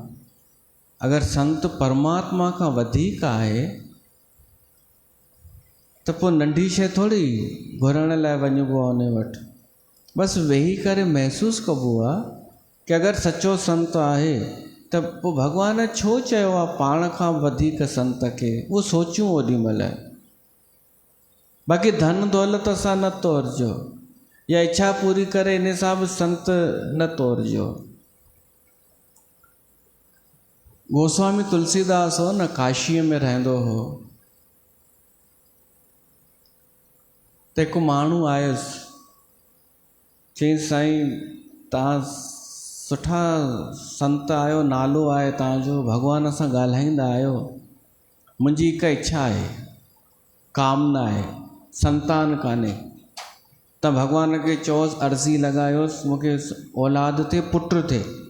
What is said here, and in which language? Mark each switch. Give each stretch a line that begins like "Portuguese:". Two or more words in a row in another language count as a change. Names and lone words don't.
Sindhi: अगरि संत परमात्मा खां वधीक आहे त पोइ नंढी शइ थोरी घुरण लाइ वञिबो आहे उन वटि, बसि वेही करे महसूसु कबो आहे कि अगरि सचो संत आहे त पोइ भॻवान छो चयो आहे पाण खां वधीक संत खे, उहो सोचियूं ओॾी महिल। बाक़ी धन दौलत सां न तोड़जो या इच्छा पूरी करे इन सां बि संत न तोड़जो। गोस्वामी तुलसीदास हो न, काशीअ में रहंदो हो, त हिकु माण्हू आयुसि, चई साईं तव्हां सुठा संत आहियो, नालो आहे तव्हांजो, भॻवान सां ॻाल्हाईंदा आहियो, मुंहिंजी हिकु इच्छा आहे, कामना आहे, संतान कान्हे, त भॻवान खे चओसि, अर्ज़ी लॻायोसि मूंखे औलाद थिए, पुटु थिए।